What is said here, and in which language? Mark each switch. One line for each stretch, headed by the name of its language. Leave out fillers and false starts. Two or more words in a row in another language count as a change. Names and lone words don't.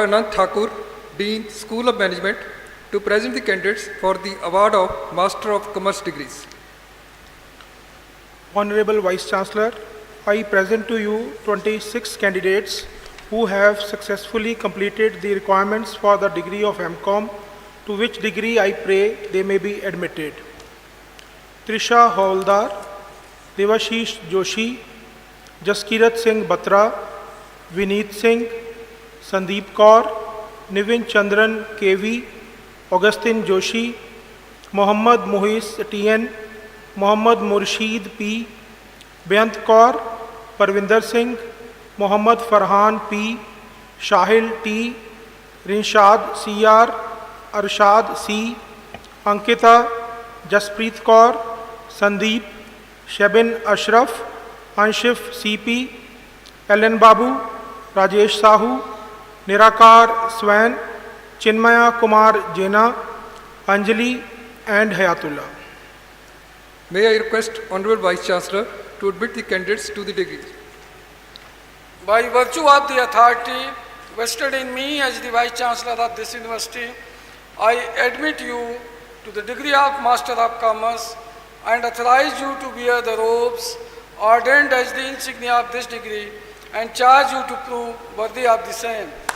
English: Anant Thakur, Dean, School of Management, to present the candidates for the award of Master of Commerce degrees. Honorable Vice Chancellor, I present to you 26 candidates who have successfully completed the requirements for the degree of MCom, to which degree I pray they may be admitted. Trisha Havaldar, Devashish Joshi, Jaskirat Singh Batra, Vineet Singh, Sandeep Kaur, Nivin Chandran KV, Augustine Joshi, Mohammad Muhis TN, Mohammad Murshid P, Beyant Kaur, Parvinder Singh, Mohammad Farhan P, Shahil T, Rinshad CR, Arshad C, Ankita, Jaspreet Kaur, Sandeep, Shabin Ashraf, Anshif CP, Ellen Babu, Rajesh Sahu, Nirakar Swain, Chinmaya Kumar Jena, Anjali and Hayatullah. May I request Honorable Vice Chancellor to admit the candidates to the degrees. By virtue of the authority vested in me as the Vice Chancellor of this university, I admit you to the degree of Master of Commerce and authorize you to wear the robes ordained as the insignia of this degree and charge you to prove worthy of the same.